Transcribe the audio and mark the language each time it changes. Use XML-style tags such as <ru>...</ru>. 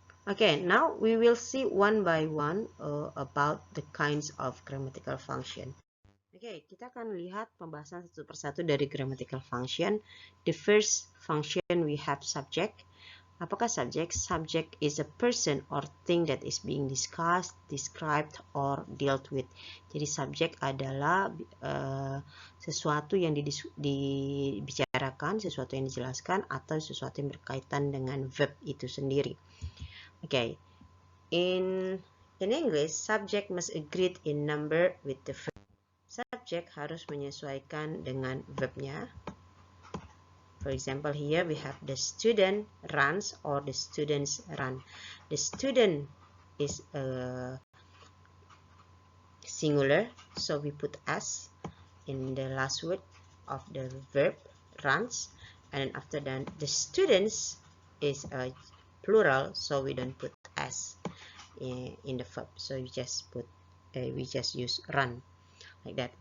<en>Okay, now we will see one by one about the kinds of grammatical function.</en> <id>Okay, kita akan lihat pembahasan satu persatu dari grammatical function.</id> <en>The first function we have subject.</en> <id>Apakah subject?</id> <en>Subject is a person or thing that is being discussed, described, or dealt with.</en> <id>Jadi subject adalah sesuatu yang dibicarakan, sesuatu yang dijelaskan, atau sesuatu yang berkaitan dengan verb itu sendiri.</id> <en>Okay, in English, subject must agree in number with the verb.</en> <id>Subject harus menyesuaikan dengan verbnya.</id> <en>For example, here we have the student runs or the students run. The student is a singular, so we put s in the last word of the verb runs, and then after that the students is a plural, so we don't put s in the verb, so we just use run like that.</en>